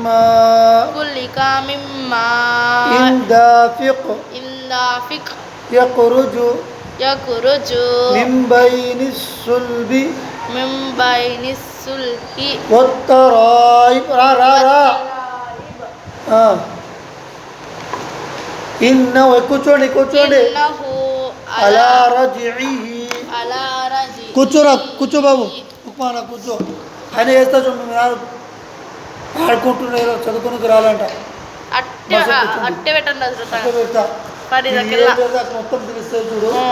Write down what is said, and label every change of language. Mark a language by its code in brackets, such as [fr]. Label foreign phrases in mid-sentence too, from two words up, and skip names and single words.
[ar] ماء دافق يخرج من بين الصلب والترائب إنه కూర్చోండి على رجعه [te] కూర్చో బాబు ఉప్మాన కూర్చో ఆయన వేస్తా చూడండి. మీరు ఆడుకుంటున్నారు, చదువుకునికి రాలంట. పెడతా మొత్తం తెలుస్తుంది చూడు.